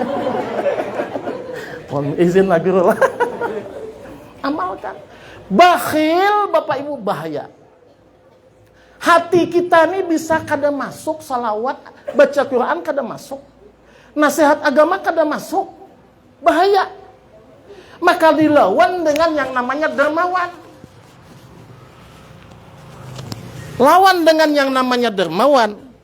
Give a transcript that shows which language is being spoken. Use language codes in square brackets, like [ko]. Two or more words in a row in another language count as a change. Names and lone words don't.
[id] Mohon izin lagi lah. Amalkan. Bakhil Bapak Ibu bahaya. Hati kita ini bisa kada masuk salawat, baca Quran kada masuk, nasihat agama kada masuk, bahaya. Maka dilawan dengan yang namanya dermawan. Lawan dengan yang namanya dermawan.